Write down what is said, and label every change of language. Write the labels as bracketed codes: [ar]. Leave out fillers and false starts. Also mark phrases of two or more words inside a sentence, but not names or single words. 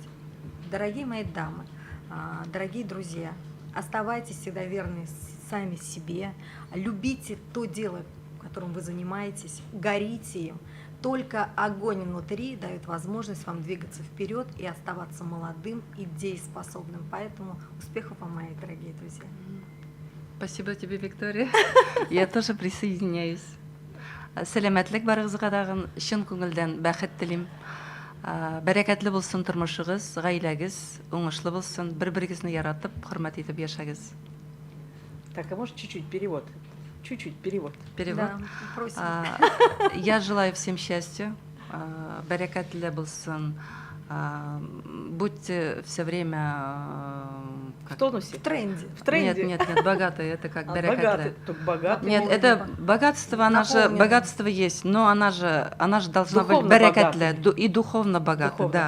[ru] Дорогие мои дамы, дорогие друзья, оставайтесь всегда верны сами себе, любите то дело, которым вы занимаетесь, горите им. Только огонь внутри дает возможность вам двигаться вперед и оставаться молодым и дееспособным. Поэтому успехов вам, мои дорогие друзья. Спасибо тебе, Виктория. Я тоже присоединяюсь. [tt] Сәләмәтлек барыгызга дагы чын күңелдән бәхет телим. Бәрәкәтле булсын тормышыгыз, гаиләгез, уңышлы булсын, бер-берегезне яратып, хөрмәт итеп яшәгез. [ru] Так, а может чуть-чуть перевод? Чуть-чуть перевод. Перевод. Да, просим. Я желаю всем счастья, [tt] бәрәкәтле булсын [ru] Будьте все время... В тонусе? В тренде. В тренде? Нет, богатые, это как Богатый. берекетле. Только богатый. Нет, Наполнено. это богатство, она же, Наполнено. богатство есть, но она же должна быть Духовно берекетле, богатый. и духовно богатый, Духовно да,